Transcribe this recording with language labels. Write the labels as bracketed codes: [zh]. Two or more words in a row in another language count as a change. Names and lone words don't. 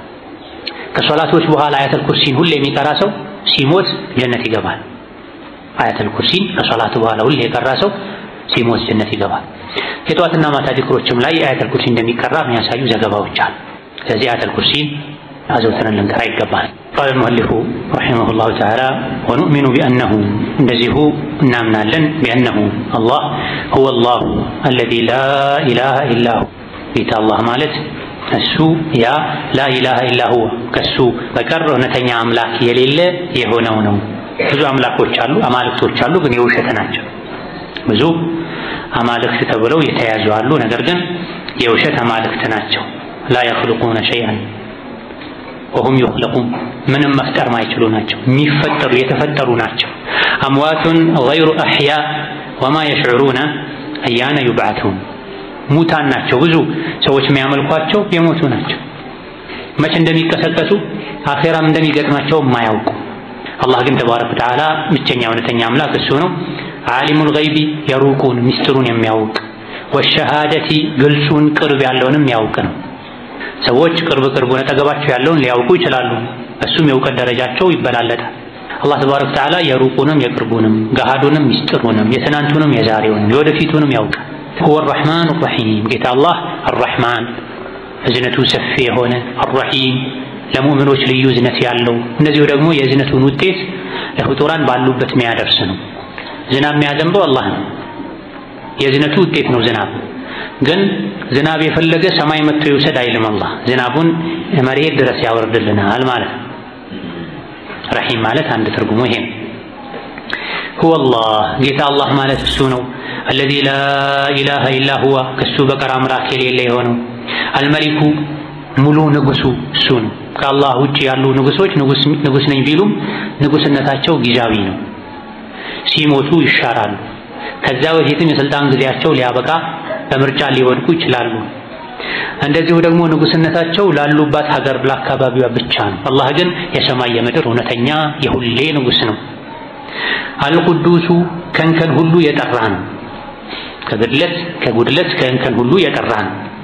[am] ከሶላቶች በኋላ አያተል ኩርሲን ሁሌ የሚቀራ ሰው ሲሞት ጀነት ይገባል። አያተል ኩርሲን ከሶላት በኋላ ሁሌ የቀራ ሰው ሲሞት ጀነት ይገባል። የጧትና ማታ ዚክሮችም ላይ አያተል ኩርሲ እንደሚቀራ የሚያሳዩ ዘገባዎች አሉ። ስለዚህ አያተል ኩርሲን አዘውትረን ልንቀራ ይገባል። [ar] قال المؤلف رحمه الله تعالى ونؤمن بأنه [am] እንደዚሁ እናምናለን [ar] بأنه الله هو الله الذي لا إله إلا هو [am] ጌታ አላህ ማለት እሱ ያ [ar] لا إله إلا هو [am] ከሱ በቀር እውነተኛ አምላክ የሌለ የሆነው ነው። ብዙ አምላኮች አሉ፣ አማልክቶች አሉ፣ ግን የውሸት ናቸው። ብዙ አማልክት ተብለው የተያዙ አሉ፣ ነገር ግን የውሸት አማልክት ናቸው። [ar] لا يخلقون شيئا وهم يخلقون [am] ምንም መፍጠር ማይችሉ ናቸው፣ የሚፈጠሩ የተፈጠሩ ናቸው። [ar] أموات غير أحياء وما يشعرون أيان يبعثون [am] ሙታን ናቸው። ብዙ ሰዎች የሚያመልኳቸው የሞቱ ናቸው፣ መቼ እንደሚቀሰቀሱ አኺራም እንደሚገጥማቸው ማያውቁ። አላህ ግን [ar] تبارك وتعالى [am] ብቸኛ እውነተኛ አምላክ እሱ ነው። [ar] عالم الغيب [am] የሩቁን ሚስጥሩን የሚያውቅ ወሸሃደቲ ግልጹን ቅርብ ያለውንም ያውቅ ነው። ሰዎች ቅርቡን አጠገባቸው ያለውን ሊያውቁ ይችላሉ፣ እሱም የእውቀት ደረጃቸው ይበላለጣል። አላህ [ar] تبارك وتعالى [am] የሩቁንም የቅርቡንም ገሃዱንም ሚስጥሩንም የትናንቱንም የዛሬውንም የወደፊቱንም ያውቃል። [ar] هو الرحمن الرحيم [am] ጌታ አላህ الرحمن እዝነቱ ሰፊ የሆነ الرحيم ለሙእሚኖች ልዩ እዝነት ያለው፣ እንደዚሁ ደግሞ የእዝነቱን ውጤት ለፍጡራን ባሉበት የሚያደርስ ነው። ዝናብ የሚያዘንበው አላህ ነው፣ የእዝነቱ ውጤት ነው ዝናብ። ግን ዝናብ የፈለገ ሰማይ መጥቶ ይውሰድ አይልም አላህ፣ ዝናቡን መሬት ድረስ ያወርድልናል ማለት ነው። ረሂም ማለት አንድ ትርጉሙ ይሄ ነው። [ar] هو الله [am] ጌታ አላህ ማለት እሱ ነው። [ar] الذي لا إله إلا هو [am] ከሱ በቀር አምላክ የሌለ የሆነው። አልመሊኩ ሙሉ ንጉሱ እሱ ነው። ከአላህ ውጭ ያሉ ንጉሶች ንጉስ ነኝ ቢሉም ንጉስነታቸው ጊዜያዊ ነው፣ ሲሞቱ ይሻራሉ። ከዛ በፊትም የስልጣን ጊዜያቸው ሊያበቃ በምርጫ ሊወድቁ ይችላሉ። እንደዚሁ ደግሞ ንጉስነታቸው ላሉባት ሀገር ለአካባቢዋ ብቻ ነው። አላህ ግን የሰማይ የምድር እውነተኛ የሁሌ ንጉስ ነው። አልቁዱሱ ከእንከን ሁሉ የጠራ ነው፣ ከጉድለት ከእንከን ሁሉ የጠራ ነው።